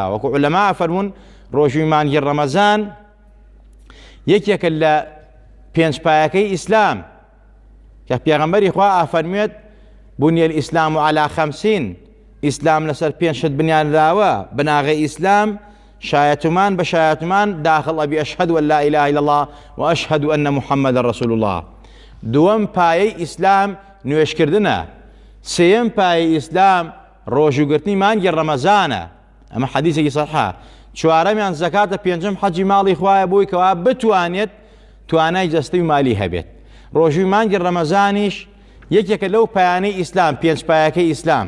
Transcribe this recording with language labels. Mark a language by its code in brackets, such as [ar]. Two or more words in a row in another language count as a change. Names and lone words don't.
[ckb] وەکو عولەما فەرمون ڕۆژووی مانگی ڕەمەزان یەکێکە لە پێنجپایەکەی ئیسلام، کە پێغەمبەری خوا ئەفەرمێت [ar] بنی الئیسلام على 50، [ckb] ئیسلام لەسەر 5 شت بنیاندراوە. بناغی ئیسلام شایەتمان بە شایەتمان داخل ئەبی [ar] ئەشهد أن لا إله إلا الله وأشهد أن محمد رسول الله. [ckb] دووەم پایەی ئیسلام نوێشکردنە. سێیەم پایەی ئیسلام ڕۆژوگرتنی مانگی ڕەمەزانە، ئەمە حەدیثێکی سەحیحە. چوارەمیان زەکاتە، پێنجەم حەجی ماڵی خوایە بۆی کەوا بتوانێت توانای جەستەی و مالی هەبێت. ڕۆژووی مانگی ڕەمەزانیش یەکێکە لەو پایانەی ئیسلام، پێنج پایەکەی ئیسلام.